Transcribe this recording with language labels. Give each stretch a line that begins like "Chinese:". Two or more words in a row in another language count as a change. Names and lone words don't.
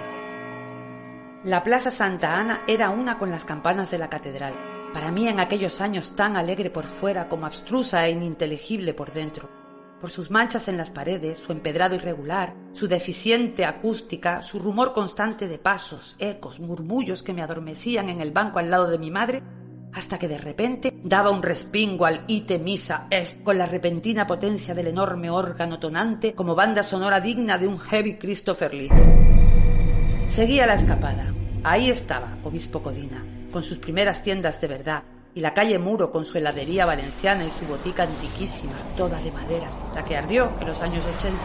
Spanish: La Plaza Santa Ana era una con las campanas de la catedral, para mí en aquellos años tan alegre por fuera como abstrusa e ininteligible por dentro. Por sus manchas en las paredes, su empedrado irregular, su deficiente acústica, su rumor constante de pasos, ecos, murmullos que me adormecían en el banco al lado de mi madre, hasta que de repente daba un respingo al
Latin: ite missa est
Spanish: con la repentina potencia del enorme órgano tonante como banda sonora digna de un heavy Christopher Lee. Seguía la escapada. Ahí estaba Obispo Codina, con sus primeras tiendas de verdad, y la calle Muro con su heladería valenciana y su botica antiquísima, toda de madera, la que ardió en los años 80.